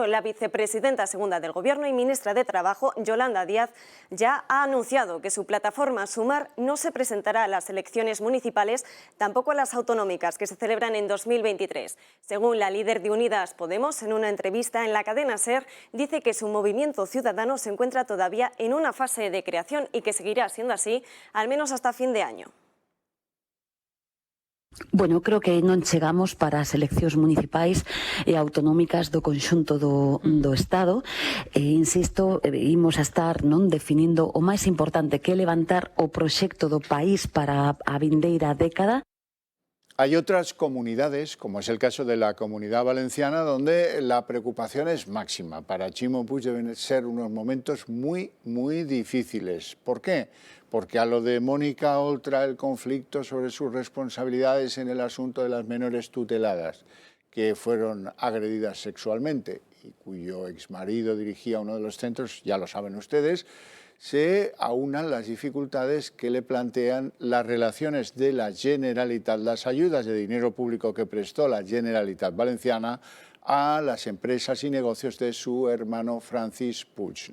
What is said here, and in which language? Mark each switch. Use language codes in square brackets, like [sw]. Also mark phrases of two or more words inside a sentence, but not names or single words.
[es] La vicepresidenta segunda del Gobierno y ministra de Trabajo, Yolanda Díaz, ya ha anunciado que su plataforma Sumar no se presentará a las elecciones municipales, tampoco a las autonómicas que se celebran en 2023. Según la líder de Unidas Podemos, en una entrevista en la cadena SER, dice que su movimiento ciudadano se encuentra todavía en una fase de creación y que seguirá siendo así, al menos hasta fin de año. [gl] Bueno, creo que non chegamos para as eleccións municipais e autonómicas do conxunto do Estado. Insisto, imos a estar definindo o máis importante que é levantar o proxecto do país para a vindeira década. [es] Hay otras comunidades, como es el caso de la Comunidad Valenciana, donde la preocupación es máxima. Para Ximo Puig deben ser unos momentos muy, muy difíciles. ¿Por qué? Porque a lo de Mónica Oltra, el conflicto sobre sus responsabilidades en el asunto de las menores tuteladas que fueron agredidas sexualmente y cuyo exmarido dirigía uno de los centros, ya lo saben ustedes, se aunan las dificultades que le plantean las relaciones de la Generalitat, las ayudas de dinero público que prestó la Generalitat Valenciana a las empresas y negocios de su hermano Francis Puig.